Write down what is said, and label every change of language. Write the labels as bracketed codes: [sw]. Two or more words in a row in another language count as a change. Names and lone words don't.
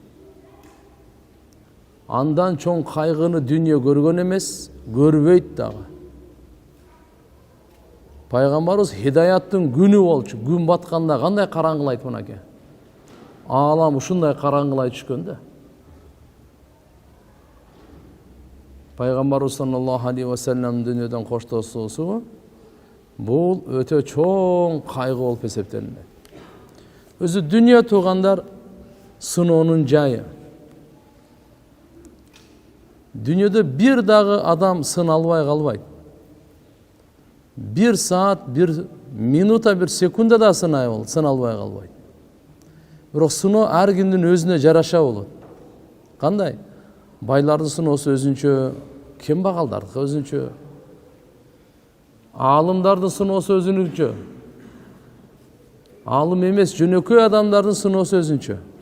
[ky] Андан чоң кайгыны дүйнө көргөн эмес, көрбөйт дагы. Пайгамбарыбыз хидаяттын күнү болчу. Күн батканда кандай караңгылайт мынакей. Алам ушундай караңгылай түшкөн да. Пайгамбарыбыз саллаллаху алейхи ва саллам дүйнөдөн коштошуусу бул өтө чоң кайгы болуп эсептелинет. Өзү дүйнө туугандар сыноонун жайы. Дүйнөдө бир дагы адам сыналбай калбайт. Бир саат, бир минута, бир секунда да сыналбай калбайт. Бирок сыноо ар кимдин өзүнө жараша болот. Кандай? Байлардын сыноосу өзүнчө, кембагалдардыкы өзүнчө. Аалымдардын сыноосу өзүнчө. Аалым эмес, жөнөкөй адамдардын сыноосу өзүнчө.